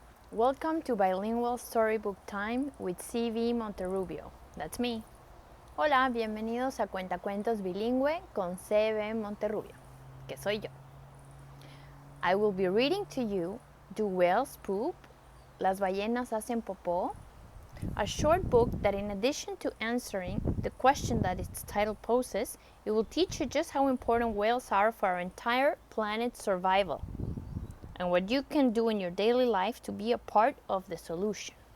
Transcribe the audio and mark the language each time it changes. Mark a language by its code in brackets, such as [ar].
[en] Welcome to Bilingual Storybook Time with C.V.M. Monterrubio. That's me. [es] Hola, bienvenidos a Cuentacuentos bilingüe con C.V.M. Monterrubio, que soy yo. [en] I will be reading to you Do Whales Poop? [es] Las ballenas hacen popó? [en] A short book that, in addition to answering the question that its title poses, it will teach you just how important whales are for our entire planet's survival and what you can do in your daily life to be a part of the solution.